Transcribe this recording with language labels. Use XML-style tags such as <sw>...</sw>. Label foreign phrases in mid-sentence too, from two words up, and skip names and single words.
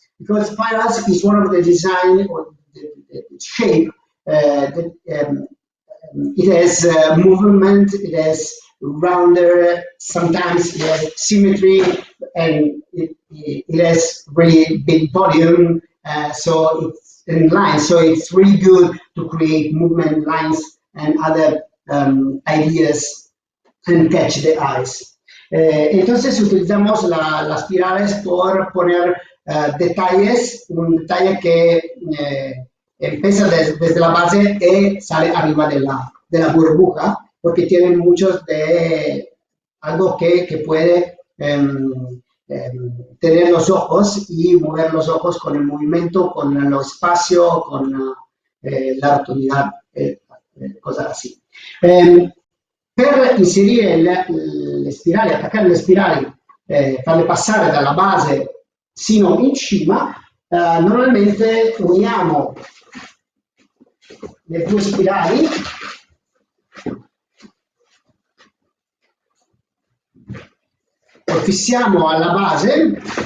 <en>because spirals is one of the design or the shape that it has movement, it has rounder, sometimes it has symmetry, and it has really big volume, so it's in line, so it's really good to create movement lines and other ideas and catch the eyes.</en> <es>Entonces utilizamos las spirales por poner detalles, un detalle que empieza desde la base y sale arriba de la burbuja, porque tienen muchos de algo que puede tener los ojos y mover los ojos con el movimiento, con el espacio, con la rotondità, cose así.</es> <it>Per inserire le spirali, attaccare le spirali, farle passare dalla base sino in cima, normalmente uniamo le due spirali lo fissiamo alla base.</it>